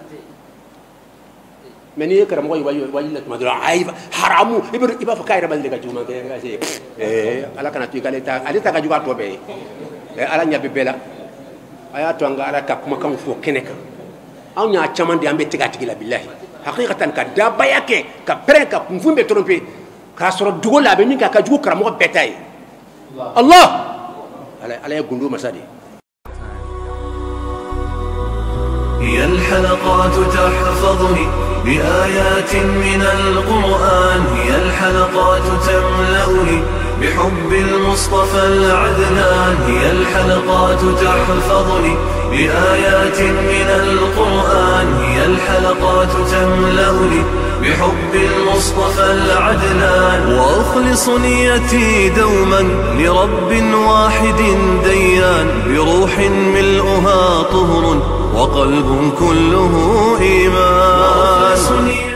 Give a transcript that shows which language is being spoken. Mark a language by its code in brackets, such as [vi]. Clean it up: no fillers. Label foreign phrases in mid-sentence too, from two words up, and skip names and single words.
[bm] mais ni karamɔgɔ ye wajila tuma dɔrɔn ayi haramu i b'a fɔ k'a yɛrɛ ma deli ka juguman kɛ ala kana to i k'ale ta ka jugu a tɔ bɛɛ ye ala ɲɛ bɛ bɛɛ la a y'a to an ka ala ka kumakanw fɔ kɛnɛ kan anw y'a caman de an bɛ tigɛ a tigi la bilahi hakikatan ka dabaya kɛ ka pɛrɛn ka kunfun bɛ tromper k'a sɔrɔ dogo la a bɛ min kɛ a ka jugu karamɔgɔ bɛɛ ta ye Allah ala ye gundo masa de ye. [ar] هي الحلقات تحفظني بآيات من القرآن هي الحلقات تملأني بحب المصطفى العدنان هي الحلقات تحفظني بآيات من القرآن هي الحلقات تملأني بحب المصطفى العدنان وأخلص نيتي دوما لرب واحد ديان بروح ملؤها طهر وقلب كله إيمان